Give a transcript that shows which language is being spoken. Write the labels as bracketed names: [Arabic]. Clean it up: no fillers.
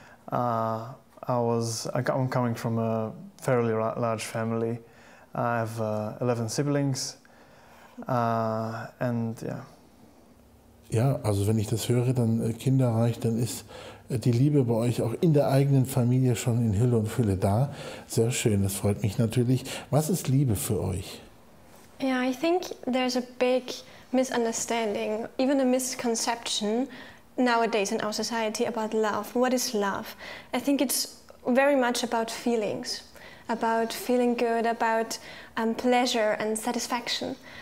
[English] I'm coming from a fairly large family. I have 11 siblings, and yeah. [German] Ja, also wenn ich das höre, dann kinderreich, dann ist die Liebe bei euch auch in der eigenen Familie schon in Hülle und Fülle da. Sehr schön, das freut mich natürlich. Was ist Liebe für euch? [English] Yeah, I think there's a big misunderstanding, even a misconception nowadays in our society about love. What is love? I think it's very much about feelings, about feeling good, about pleasure and satisfaction.